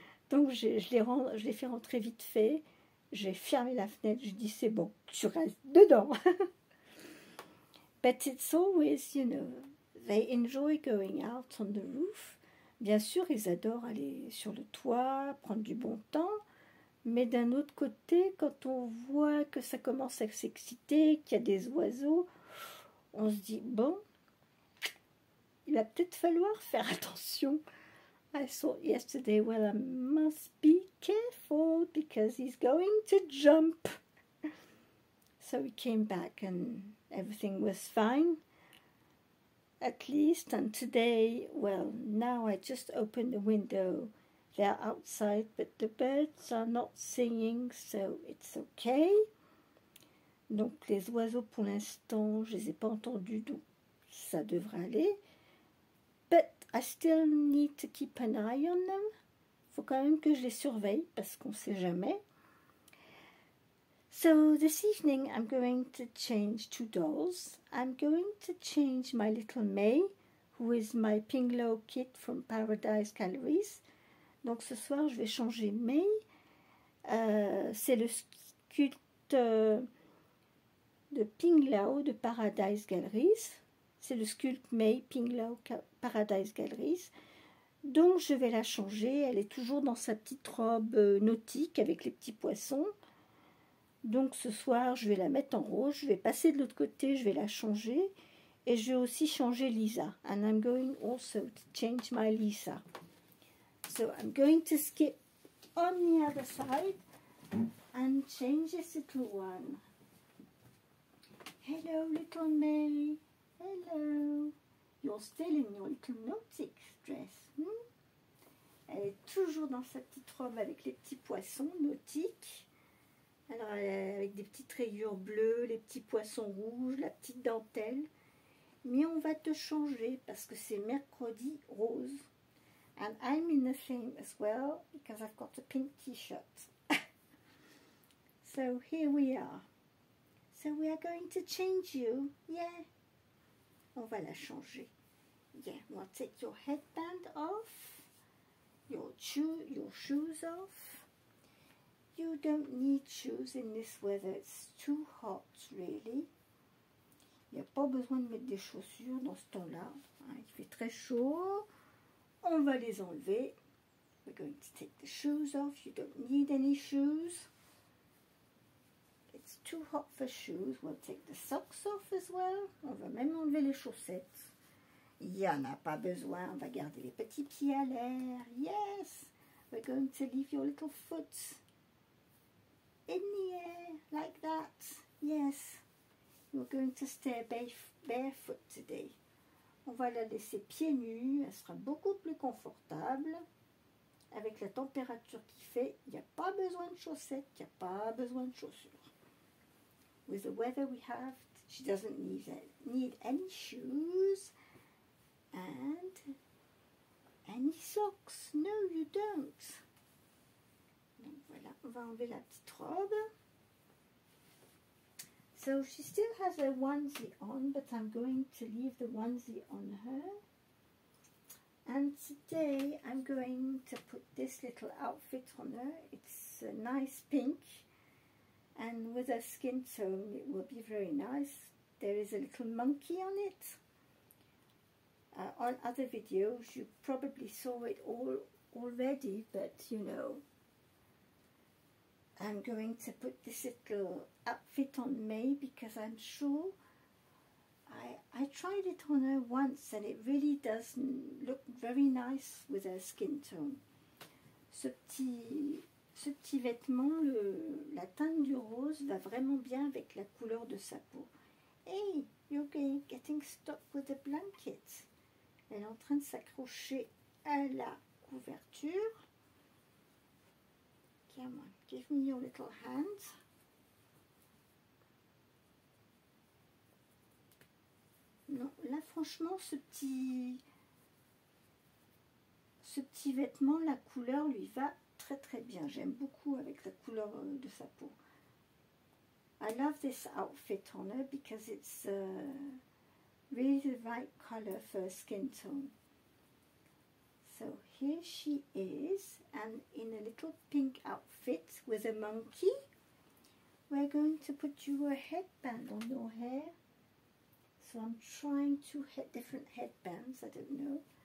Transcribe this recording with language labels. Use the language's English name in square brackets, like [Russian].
[French] Donc, je l'ai fait rentrer vite fait. J'ai fermé la fenêtre. Je dis, c'est bon, tu restes dedans. [English] But it's always, you know, they enjoy going out on the roof. [French] Bien sûr, ils adorent aller sur le toit, prendre du bon temps, mais d'un autre côté, quand on voit que ça commence à s'exciter, qu'il y a des oiseaux, on se dit, bon, il va peut-être falloir faire attention. [English] I thought yesterday, well, I must be careful because he's going to jump. So we came back and everything was fine. At least, and today, well, now I just opened the window. They're outside, but the birds are not singing, so it's okay. [French] Donc les oiseaux, pour l'instant, je les ai pas entendus, donc ça devrait aller. [English] But I still need to keep an eye on them. [French] Faut quand même que je les surveille, parce qu'on sait jamais. [English] So this evening I'm going to change 2 dolls. I'm going to change my little May, who is my Pinglo kit from Paradise Galleries. [French] Donc ce soir je vais changer May. C'est le sculpte de Pinglao de Paradise Galleries. C'est le sculpte May Pinglao Paradise Galleries. Donc je vais la changer. Elle est toujours dans sa petite robe nautique avec les petits poissons. Donc ce soir, je vais la mettre en rose, je vais passer de l'autre côté, je vais la changer. Et je vais aussi changer Lisa. [English] And I'm going also to change my Lisa. So I'm going to skip on the other side and change this little one. Hello, little May. Hello. You're still in your little nautic dress. [French] Elle est toujours dans sa petite robe avec les petits poissons nautiques. Alors, avec des petites rayures bleues, les petits poissons rouges, la petite dentelle. Mais on va te changer parce que c'est mercredi rose. [English] And I'm in the theme as well because I've got a pink t-shirt. So here we are. So we are going to change you. Yeah. [French] On va la changer. [English] Yeah, we'll take your headband off. Your shoes off. You don't need shoes in this weather, it's too hot really. [French] Il n'y a pas besoin de mettre des chaussures dans ce temps-là. Il fait très chaud. On va les enlever. [English] We're going to take the shoes off. You don't need any shoes. It's too hot for shoes. We'll take the socks off as well. [French] On va même enlever les chaussettes. Il n'y en a pas besoin. On va garder les petits pieds à l'air. [English] Yes! We're going to leave your little foot in the air, like that. Yes. We're going to stay barefoot today. [French] On va la laisser pieds nus. Elle sera beaucoup plus confortable. Avec la température qu'il fait, il n'y a pas besoin de chaussettes, il n'y a pas besoin de chaussures. [English] With the weather we have, she doesn't need any shoes and any socks. No, you don't. [French] Donc voilà, on va enlever la petite robe. [English] So she still has a onesie on, but I'm going to leave the onesie on her. And today I'm going to put this little outfit on her. It's a nice pink, and with a skin tone it will be very nice. There is a little monkey on it. On other videos you probably saw it all already, but you know, I'm going to put this little outfit on May because I'm sure I tried it on her once and it really does look very nice with her skin tone. [French] Ce petit vêtement, la teinte du rose va vraiment bien avec la couleur de sa peau. [English] Hey, you're getting stuck with the blanket. [French] Elle est en train de s'accrocher à la couverture. [English] Come on, give me your little hand. [French] Non, là franchement, ce petit vêtement, la couleur lui va très très bien. J'aime beaucoup avec la couleur de sa peau. [English] I love this outfit on her because it's really the right color for her skin tone. So here she is, and in a little pink outfit with a monkey. We're going to put you a headband on your hair. So I'm trying two different headbands, I don't know.